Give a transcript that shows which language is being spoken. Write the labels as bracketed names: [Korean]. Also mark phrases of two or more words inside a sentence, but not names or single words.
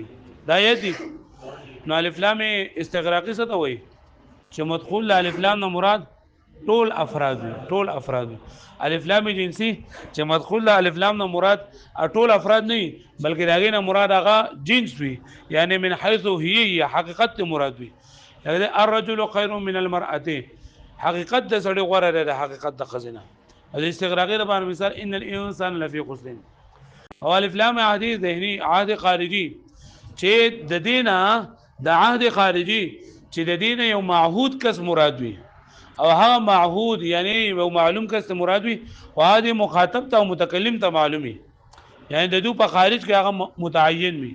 [Pashto] دا یدي. نو [Arabic] الف لام استغراقي [Pashto] څه ته وایي؟ چې مدخول له الف لام نه مراد ټول افراد وي، ټول افراد وي. [Arabic] الف لام جنسي [Pashto] چې مدخول له الف لام نه مراد ټول افراد نه وي، بلکې داغه نه مراد هغه جنس وي، یعنی [Arabic] من حيث هي [Pashto] حقیقت مراد وي. [Arabic] الرجل خير من المرأه، [Pashto] حقیقت د سړي غوړه ده حقیقت د خزینه. د استغراقي د باندې مثال [Arabic] ان الانسان لفي خسر. [Pashto] او [Arabic] الف لام عهدي ذهني عهد خارجي [Pashto] چې د دینه د [Arabic] عهد خارجي [Pashto] چې د دینه یو معهود کس مراد وي، او هغه معهود یعنی یو معلوم کس مراد وي، او هغه مخاطب ته او متکلم ته معلومي، یعنی د دو په خارج کې هغه متعین وي.